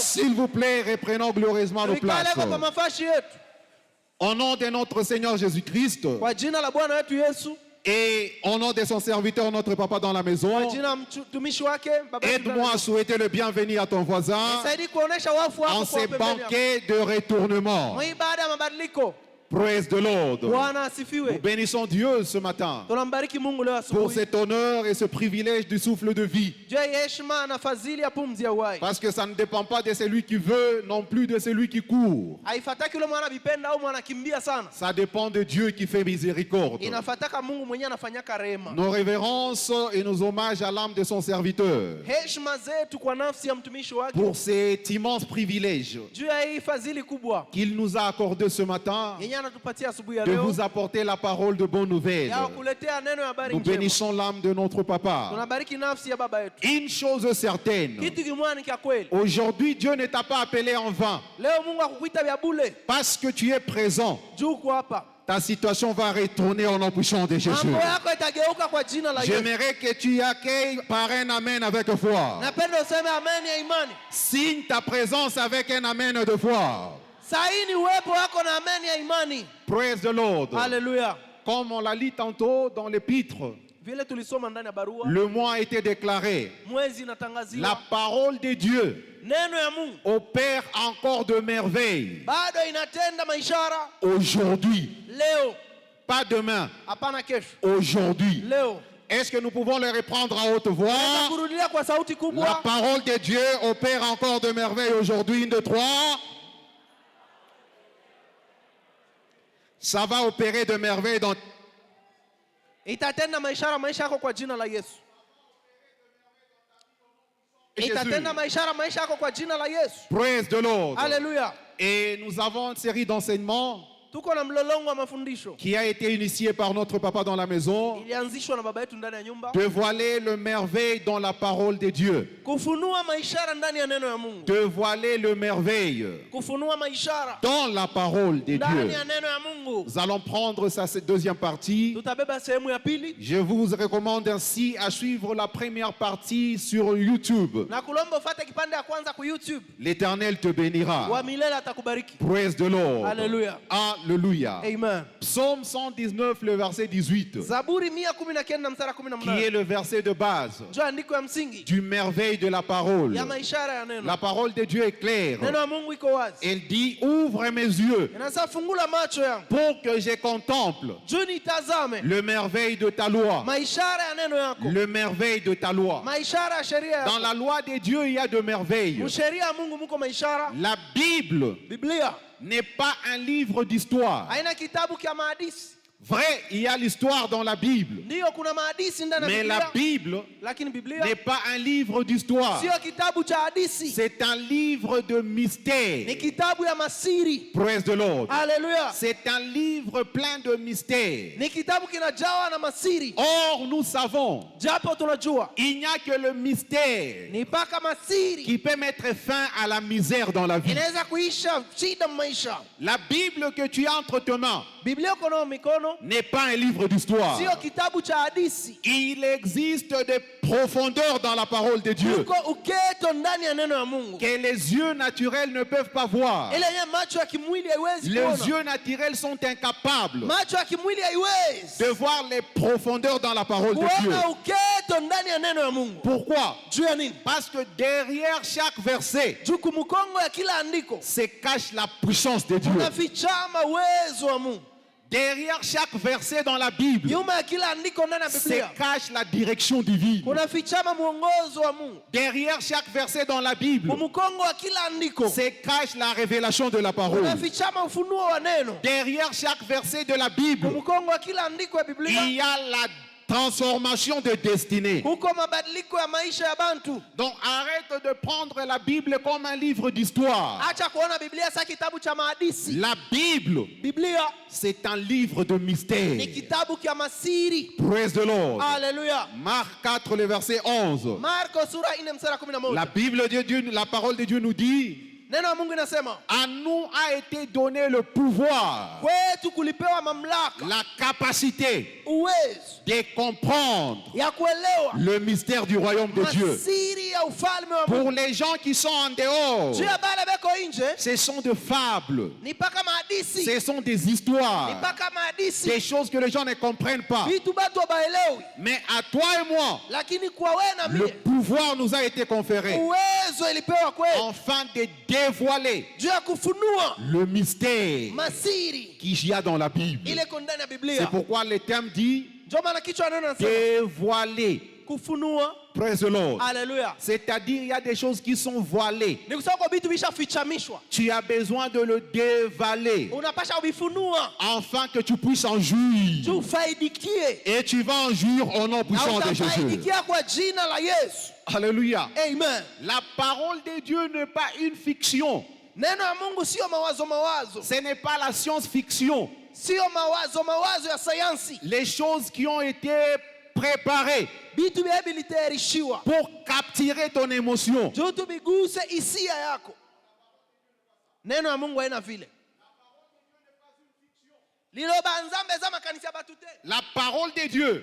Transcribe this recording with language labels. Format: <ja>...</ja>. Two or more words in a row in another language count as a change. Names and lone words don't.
<fr>S'il vous plaît, reprenons glorieusement nos places.</fr> <sw>Tuikale kwa mafashi yetu.</sw> <fr>Au nom de notre Seigneur Jésus-Christ</fr> <sw>Kwa jina la Bwana wetu Yesu.</sw> <fr>et au nom de son serviteur, notre papa dans la</fr> <sw>Kwa</sw> <fr>maison,</fr> <sw>jina la mtumishi wake baba yetu.</sw> <fr>aide-moi à souhaiter le bienvenu à ton voisin</fr> <sw>Saidi kuonesha wafu wako</sw> <fr>en</fr> <sw>kwa</sw> <fr>ces</fr> <sw>pembeni yako.</sw> <fr>banquets de retournement.</fr> <sw>Mwi baada ya mabadiliko.</sw> <en>Praise the Lord.</en> <sw>Bwana</sw> <fr>Nous</fr> <sw>asifiwe.</sw> <fr>bénissons Dieu ce matin</fr> <sw>Tunambariki Mungu leo</sw> <fr>pour</fr> <sw>asubuhi.</sw> <fr>cet honneur et ce privilège du souffle de vie.</fr> <sw>Juu ya heshima na fadhili ya pumzi ya uhai.</sw> <fr>Parce que ça ne dépend pas de celui qui veut, non plus de celui qui court.</fr> <sw>Haifataki yule mwana bipenda au mwana kimbia sana.</sw> <fr>Ça dépend de Dieu qui fait miséricorde.</fr> <sw>Inafataka Mungu mwenyewe anafanyaka rehema.</sw> <fr>Nos révérences et nos hommages à l'âme de son serviteur</fr> <sw>Heshima zetu kwa nafsi ya mtumishi wake.</sw> <fr>pour cet immense privilège</fr> <sw>Juu ya hii fadhili kubwa</sw> <fr>qu'il nous a accordé ce matin</fr> <sw>yenye anatupatia asubuhi ya</sw> <fr>de</fr> <sw>leo.</sw> <fr>vous apporter la parole de bonne nouvelle.</fr> <sw>Ya kuletea neno ya habari</sw> <fr>Nous</fr> <sw>njema.</sw> <fr>bénissons l'âme de notre papa.</fr> <sw>Tunabariki nafsi ya baba yetu.</sw> <fr>Une chose certaine,</fr> <sw>Kitu kimwani kia kweli.</sw> <fr>aujourd'hui Dieu ne t'a pas appelé en vain</fr> <sw>Leo Mungu akukuita vya bure.</sw> <fr>parce que tu es présent.</fr> <sw>Juu kwa hapa.</sw> <fr>Ta situation va retourner au nom puissant de Jésus.</fr> <sw>Mambo yako itageuka kwa jina la Yesu.</sw> <fr>J'aimerais que tu accueilles par un amen avec foi.</fr> <sw>Napenda useme amen ya imani.</sw> <fr>Signe ta présence avec un amen de foi.</fr> <sw>Saini uwepo wako na amen ya imani.</sw> <en>Praise the Lord.</en> <sw>Haleluya.</sw> <fr>Comme on l'a lu tantôt dans l'épître,</fr> <sw>Vile tulisoma ndani ya barua,</sw> <fr>le mois a été déclaré.</fr> <sw>mwezi</sw> <fr>La</fr> <sw>inatangaziwa.</sw> <fr>parole de Dieu</fr> <sw>Neno ya Mungu</sw> <fr>opère encore de merveilles.</fr> <sw>bado inatenda maishara</sw> <fr>Aujourd'hui,</fr> <sw>leo,</sw> <fr>pas demain,</fr> <sw>hapana kesho.</sw> <fr>aujourd'hui.</fr> <sw>Leo</sw> <fr>Est-ce que nous pouvons le reprendre à haute voix?</fr> <sw>kurudilia kwa sauti</sw> <fr>La</fr> <sw>kubwa.</sw> <fr>parole de Dieu opère encore de merveilles aujourd'hui. 1, 2, 3. Ça va opérer de merveilles dans...</fr> <sw>Itatenda maishara maisha yako kwa jina la Yesu. Itatenda maishara maisha yako kwa jina la Yesu.</sw> <en>Praise the Lord.</en> <fr>Alléluia. Et nous avons une série d'enseignements</fr> <sw>Tuko na mlolongo wa mafundisho.</sw> <fr>qui a été initié par notre papa dans la maison.</fr> <sw>Ilianzishwa na baba yetu ndani ya nyumba.</sw> <fr>Dévoiler le merveille dans la parole de Dieu.</fr> <sw>Kufunua maishara ndani ya neno ya Mungu.</sw> <fr>Dévoiler le merveille</fr> <sw>Kufunua maishara</sw> <fr>dans la parole de</fr> <sw>ndani</sw> <fr>Dieu.</fr> <sw>ya neno ya Mungu.</sw> <fr>Nous allons prendre cette deuxième partie.</fr> <sw>Tutabeba sehemu ya pili.</sw> <fr>Je vous recommande ainsi à suivre la première partie sur YouTube.</fr> <sw>Na kulomba ufuate kipande ya kwanza ku YouTube.</sw> <fr>L'Éternel te bénira.</fr> <sw>Wa milele atakubariki.</sw> <en>Praise the Lord.</en> <fr>Alléluia. Alléluia. Amen. Psaume 119, le verset 18,</fr> <sw>Zaburi 119 mstari</sw> <fr>qui</fr> <sw>18.</sw> <fr>est le verset de base</fr> <sw>Ndio andiko ya msingi</sw> <fr>du merveille de la parole.</fr> <sw>ya maishara ya neno.</sw> <fr>La parole de Dieu est claire.</fr> <sw>Neno ya Mungu iko wazi.</sw> <fr>Elle dit, ouvre mes yeux</fr> <sw>Inasema fungula macho yangu.</sw> <fr>pour que je contemple</fr> <sw>Juu nitazame</sw> <fr>le merveille de ta loi.</fr> <sw>maishara ya neno yako.</sw> <fr>Le merveille de ta loi.</fr> <sw>Maishara ya sheria</sw> <fr>Dans</fr> <sw>yako.</sw> <fr>la loi de Dieu, il y a de merveilles.</fr> <sw>Msheria ya Mungu muko maishara.</sw> <fr>La Bible</fr> <sw>Biblia</sw> <fr>n'est pas un livre d'histoire.</fr> <sw>haina kitabu kia maadisi.</sw> <fr>Vrai, il y a l'histoire dans la Bible.</fr> <sw>Ndio kuna maadisi ndani ya</sw> <fr>Mais</fr> <sw>Biblia.</sw> <fr>la Bible</fr> <sw>Lakini Biblia</sw> <fr>n'est pas un livre d'histoire.</fr> <sw>sio kitabu cha hadisi.</sw> <fr>C'est un livre de</fr> <sw>Ni</sw> <fr>mystère.</fr> <sw>kitabu ya masiri.</sw> <en>Praise the Lord.</en> <sw>Haleluya.</sw> <fr>C'est un livre plein de mystères.</fr> <sw>Ni kitabu kinajawa na masiri.</sw> <fr>Or, nous savons,</fr> <sw>Japo tunajua</sw> <fr>il n'y a que le mystère</fr> <sw>ni mpaka masiri</sw> <fr>qui peut mettre fin à la misère dans la vie.</fr> <sw>inaweza kuisha shida maisha.</sw> <fr>La Bible que tu as entre tes mains</fr> <sw>Biblia uko nao mikono</sw> <fr>n'est pas un livre d'histoire.</fr> <sw>sio kitabu cha hadisi.</sw> <fr>Il existe des profondeurs dans la parole de Dieu</fr> <sw>Uko uketo ndani ya neno ya Mungu.</sw> <fr>que les yeux naturels ne peuvent pas voir.</fr> <sw>Ile yenye macho ya kimwili haiwezi</sw> <fr>Les</fr> <sw>kuona.</sw> <fr>yeux naturels sont incapables</fr> <sw>Macho ya kimwili haiwezi</sw> <fr>de voir les profondeurs dans la parole de Dieu.</fr> <sw>kuona uketo ndani ya neno ya Mungu.</sw> <fr>Pourquoi?</fr> <sw>Juu ya nini?</sw> <fr>Parce que derrière chaque verset</fr> <sw>Juu kumkongo ya kila andiko</sw> <fr>se cache la puissance de Dieu.</fr> <sw>unafichama uwezo wa Mungu.</sw> <fr>Derrière chaque verset dans la Bible</fr> <sw>Nyuma ya kila andiko ndani ya</sw> <fr>se</fr> <sw>Biblia</sw> <fr>cache la direction divine.</fr> <sw>kunafichama mwongozo wa Mungu.</sw> <fr>Derrière chaque verset dans la Bible</fr> <sw>Kumkongo wa kila andiko</sw> <fr>se cache la révélation de la parole.</fr> <sw>kunafichama ufunuo wa neno.</sw> <fr>Derrière chaque verset de la Bible,</fr> <sw>Kumkongo wa kila andiko ya</sw> <fr>il</fr> <sw>Biblia</sw> <fr>y a la transformation de destinée.</fr> <sw>huko mabadiliko ya maisha ya bantu.</sw> <fr>Donc arrête de prendre la Bible comme un livre d'histoire.</fr> <sw>Acha kuona Biblia sa kitabu cha mahadisi.</sw> <fr>La Bible,</fr> <sw>Biblia</sw> <fr>c'est un livre de mystère.</fr> <sw>ni kitabu kia masiri.</sw> <en>Praise the Lord.</en> <sw>Haleluya.</sw> <fr>Marc 4, le verset 11.</fr> <sw>Marko sura 4 mstari 11.</sw> <fr>La Bible de Dieu, la parole de Dieu nous dit,</fr> <sw>Neno la Mungu inasema</sw> <fr>à nous a été donné le pouvoir,</fr> <sw>kwetu kulipewa mamlaka,</sw> <fr>la capacité</fr> <sw>uwezo</sw> <fr>de comprendre</fr> <sw>ya kuelewa</sw> <fr>le mystère du royaume de Dieu.</fr> <sw>masiri ya ufalme wa Mungu.</sw> <fr>Pour les gens qui sont en dehors,</fr> <sw>Juu ya bale beko nje</sw> <fr>ce sont des fables,</fr> <sw>ni paka mahadisi,</sw> <fr>ce sont des</fr> <sw>ni</sw> <fr>histoires,</fr> <sw>paka mahadisi,</sw> <fr>des choses que les gens ne comprennent pas.</fr> <sw>vitu batu wabaelewi,</sw> <fr>Mais à toi et moi,</fr> <sw>lakini kwa wewe na</sw> <fr>le</fr> <sw>mimi</sw> <fr>pouvoir nous a été conféré</fr> <sw>uwezo ilipewa kwetu</sw> <fr>afin de dévoiler</fr> <sw>juu ya kufunua</sw> <fr>le mystère</fr> <sw>masiri</sw> <fr>qu'il y a dans la Bible.</fr> <sw>ile iko ndani ya</sw> <fr>C'est</fr> <sw>Biblia.</sw> <fr>pourquoi le thème dit</fr> <sw>Ndio maana kichwa neno nasema</sw> <fr>dévoiler.</fr> <sw>kufunua.</sw> <en>Praise the Lord.</en> <sw>Haleluya.</sw> <fr>C'est-à-dire, il y a des choses qui sont voilées.</fr> <sw>Ni kusema kwa vitu vishafichamishwa,</sw> <fr>Tu as besoin de le dévaler</fr> <sw>unapasha kuvifunua</sw> <fr>afin que tu puisses en jouir.</fr> <sw>juu ufaidikie,</sw> <fr>Et tu vas en jouir au nom</fr> <sw>na</sw> <fr>puissant de Jésus.</fr> <sw>utafaidikia kwa jina la Yesu.</sw> <fr>Alléluia. Amen. La parole de Dieu n'est pas une fiction.</fr> <sw>Neno ya Mungu sio mawazo,</sw> <fr>Ce n'est pas la science-fiction.</fr> <sw>sio mawazo ya sayansi.</sw> <fr>Les choses qui ont été préparées</fr> <sw>Vitu vya vilitayarishiwa</sw> <fr>pour capturer ton émotion.</fr> <sw>juu tu biguse hisia yako. Neno ya Mungu haina vile.</sw> <ln>Liloba nzambe eza makanisa ya batu te.</ln> <fr>La parole de Dieu,</fr>